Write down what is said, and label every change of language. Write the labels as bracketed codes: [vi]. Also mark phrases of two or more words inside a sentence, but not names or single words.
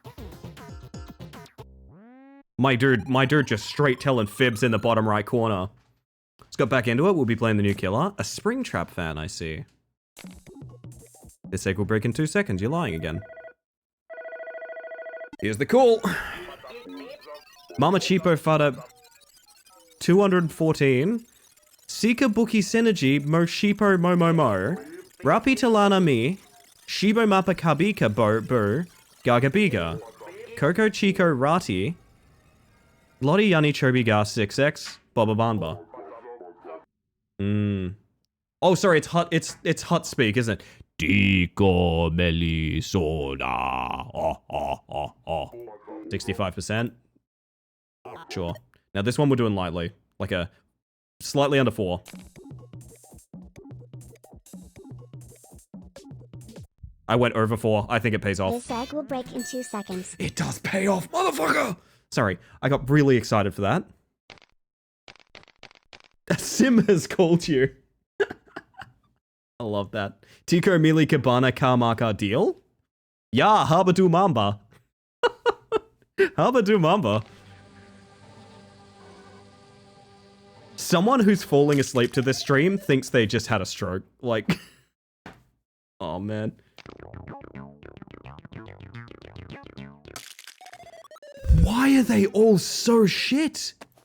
[en] My dude just straight telling fibs in the bottom right corner. Let's go back into it, we'll be playing the new killer. A Springtrap fan, I see. This egg will break in 2 seconds, you're lying again. Here's the call. Mama Cheapo Fada 214. Sika Buki Synergy Mo Shipo Mo Rapi Talana Mi Shibo Mappa Kabika Bo Gagabiga Coco Chico Rati Lottie Yani Chobiga 6X Baba Banba. Oh, sorry, it's hut speak, isn't it? Dico Melisona. 65%. Sure. Now this one we're doing lightly. Like a slightly under 4. I went over 4. I think it pays off. This egg will break in 2 seconds. It does pay off, motherfucker! Sorry, I got really excited for that. Sim has called you. I love that. Tico Mili Cabana Karmaka deal? Ya, Habadu Mamba. Habadu Mamba. Someone who's falling asleep to this stream thinks they just had a stroke. Like, oh man. Why are they all so shit?